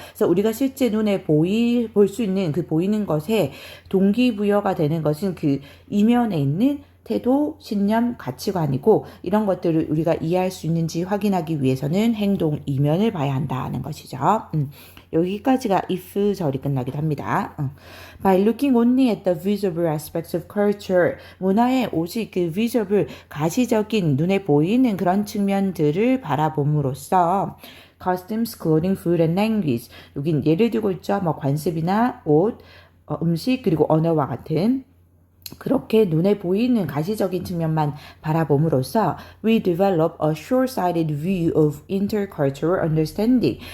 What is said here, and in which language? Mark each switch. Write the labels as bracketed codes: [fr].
[ko] 그래서 우리가 실제 눈에 볼 수 있는 그 보이는 것에 동기부여가 되는 것은 그 이면에 있는 태도, 신념, 가치관이고 이런 것들을 우리가 이해할 수 있는지 확인하기 위해서는 행동 이면을 봐야 한다는 것이죠. 여기까지가 if 절이 끝나기도 합니다. [en] By looking only at the visible aspects of culture, [ko] 문화의 오직 그 visible, 가시적인 눈에 보이는 그런 측면들을 바라봄으로써 [en] customs, clothing, food and language. [ko] 여긴 예를 들고 있죠. 관습이나 옷, 음식 그리고 언어와 같은 그렇게 눈에 보이는 가시적인 측면만 바라봄으로써 [en] we develop a short-sighted view of intercultural understanding.